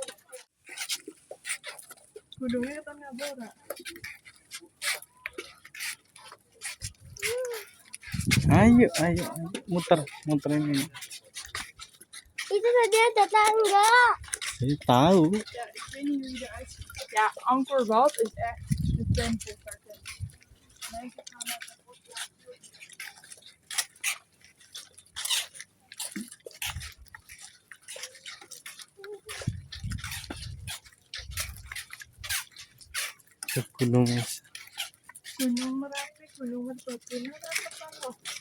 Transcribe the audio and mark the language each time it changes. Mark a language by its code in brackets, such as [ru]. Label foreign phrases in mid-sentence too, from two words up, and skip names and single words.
[id] Gunungnya ketemu Bora. Ayo. Muter ini. Itu tadi ada tangga. Saya tahu. [nl] Ja, ik weet niet hoe je eruit ziet. Ja, Angkor Wat is echt de tempel. Mensen gaan naar [id] Ke gunung. Gunung Merapi, Gunung Merbabu, apa loh?